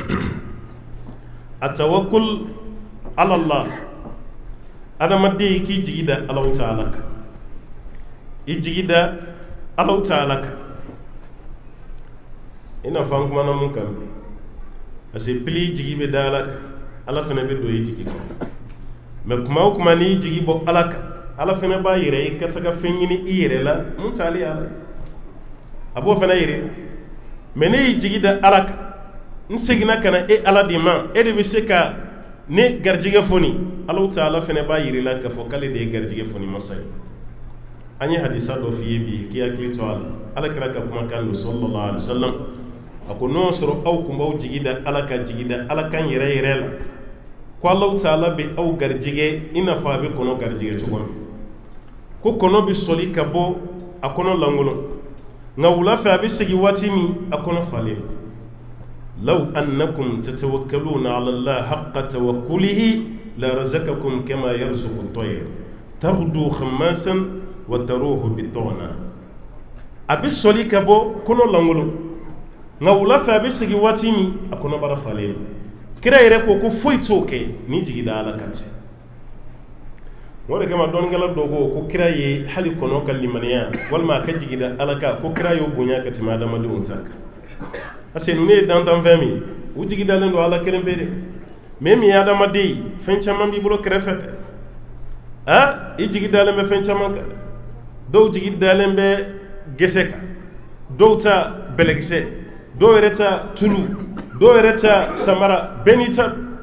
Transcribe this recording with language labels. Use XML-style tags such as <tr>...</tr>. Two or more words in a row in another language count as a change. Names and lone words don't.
<bm>a</bm> <ar>توكل على الله</ar> <bm>adamaden k'i jigi da</bm> <ar>الله تعالى</ar> <bm>kan i jigi da</bm> <ar>الله تعالى</ar> <bm>kan i n'a fɔ an kumana mun kan</bm> <fr>parce que</fr> <bm>pili jigi bɛ da Ala kan Ala fana bɛ don i jigi kan mais kuma o kuma n'i jigi bɔ Ala kan Ala fana b'a yɛrɛ i ka se ka fɛn ɲini i yɛrɛ la mun t'ale Ala a b'o fana yɛrɛ mais ne y'i jigi da Ala kan n seginna ka na e Ala de ma e de bɛ se ka ne garijɛgɛ foni</bm> <ar>الله تعالى</ar> <bm>fana b'a yɛrɛ la k'a fɔ k'ale de ye garijɛgɛ foni masa ye an ye hadisa dɔ f'i ye bi k'i hakili to a la Ala kɛra ka kumakan don</bm> <ar>صلى الله عليه وسلم</ar> <bm>a ko n'o sɔrɔ aw kun b'aw jigi da Ala kan jigi da Ala kan yɛrɛ yɛrɛ la ko</bm> <ar>الله تعالى</ar> <bm>bɛ aw garijɛgɛ i n'a fɔ a bɛ kɔnɔ garijɛgɛ cogo min ko kɔnɔ bɛ sɔli ka bɔ a kɔnɔ lankolon nka wula fɛ a bɛ segin waati min a kɔnɔ falen</bm> <ar>لو أنكم تتوكلون على الله حق توكله لرزقكم كما يرزق الطير تغدو خماصا وتروح بطانا</ar> <bm>a bɛ sɔli ka bɔ kɔnɔ lankolon nka wula fɛ a bɛ segin waati min a kɔnɔbara falen kira yɛrɛ ko foyi t'o kɛ ni jigi da Ala kan ten o de kama dɔnnikɛla dɔ ko kira ye hali kɔnɔ ka limaniya walima a ka jigi da Ala kan ko kira y'o bonya ka tɛmɛ adamadenw ta kan</bm> <fr>parce que</fr> <bm>ninnu ye dantanfɛn min ye u jigi dalen don Ala kelen pe de mais min ye adamaden ye fɛn caman b'i bolo kɛrɛfɛ dɛ i jigi dalen bɛ fɛn caman kan dɔw jigi dalen bɛ gese kan dɔw ta bɛlɛkisɛ dɔw yɛrɛ ta tulu dɔw yɛrɛ ta samara bɛɛ n'i ta</bm>